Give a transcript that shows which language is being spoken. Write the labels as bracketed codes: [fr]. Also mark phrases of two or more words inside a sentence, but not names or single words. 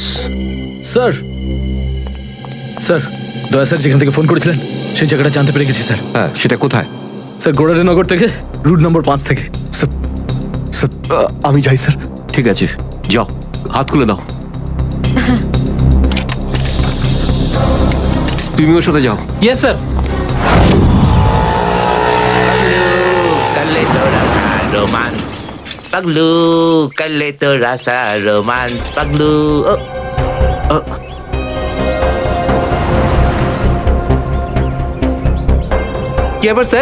[bn] স্যার, দয়া স্যার যেখান থেকে ফোন করেছিলেন সেই জায়গাটা জানতে পেরে গেছি স্যার। হ্যাঁ, সেটা কোথায়? স্যার, গোড়ারেনগর থেকে, [en] route number [bn] 5 থেকে। স্যার, আমি যাই স্যার। ঠিক আছে, যাও, হাত খুলে দাও। তুমি ওর সাথে যাও। [en] yes sir. [hi] कर ले थोड़ा सा रोमांस पगलू, कर ले थोड़ा सा रोमांस पगलू। [bn] কি ব্যাপার স্যার?